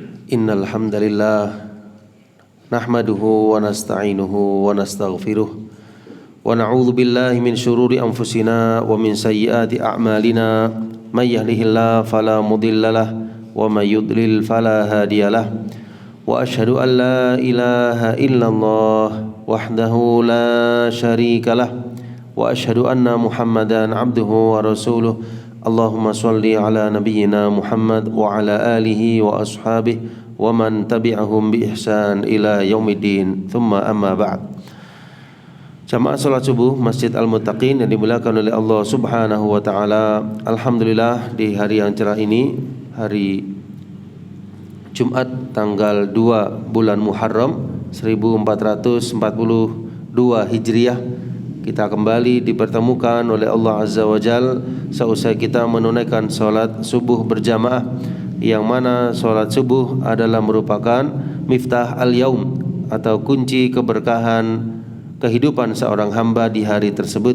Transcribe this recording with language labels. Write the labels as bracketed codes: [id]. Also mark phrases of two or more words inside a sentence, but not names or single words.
[ar] إن الحمد لله نحمده ونستعينه ونستغفره ونعوذ بالله من شرور أنفسنا ومن سيئات أعمالنا من يهده الله فلا مضل له ومن يضلل فلا هادي له وأشهد أن لا إله إلا الله وحده لا شريك له وأشهد أن محمدا عبده ورسوله. اللهم صل على نبينا محمد وعلى آله وأصحابه ومن تبعهم بإحسان إلى يوم الدين. ثم أما بعد. [id] Jamaah salat subuh Masjid Al-Muttaqin yang dimuliakan oleh Allah [ar] سبحانه وتعالى. [id] Alhamdulillah di hari yang cerah ini, hari Jumat tanggal 2 bulan Muharram 1442 Hijriah, kita kembali dipertemukan oleh Allah [ar] عز وجل [id] seusai kita menunaikan salat subuh berjamaah, yang mana salat subuh adalah merupakan [ar] مفتاح اليوم [id] atau kunci keberkahan kehidupan seorang hamba di hari tersebut.